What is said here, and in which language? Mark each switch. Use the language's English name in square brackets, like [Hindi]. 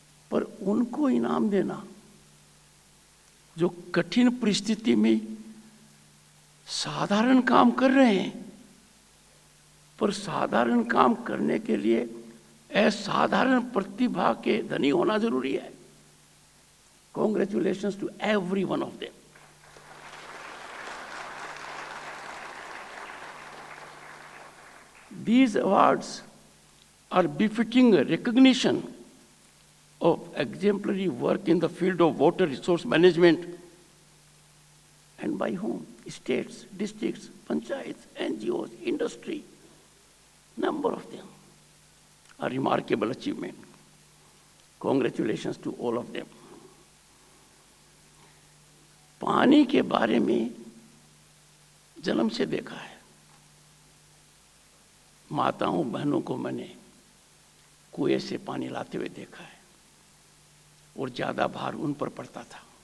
[Hindi] पर उनको इनाम देना जो कठिन परिस्थिति में साधारण काम कर रहे हैं पर साधारण काम करने के लिए असाधारण प्रतिभा के धनी होना जरूरी है। [English] Congratulations to every one of them. These awards are befitting recognition of exemplary work in the field of water resource management. And by whom? States, districts, panchayats, NGOs, industry, number of them. A remarkable achievement. Congratulations to all of them. [Hindi] पानी के बारे में जन्म से देखा है। माताओं बहनों को मैंने कुएं से पानी लाते हुए देखा है और ज्यादा भार उन पर पड़ता था।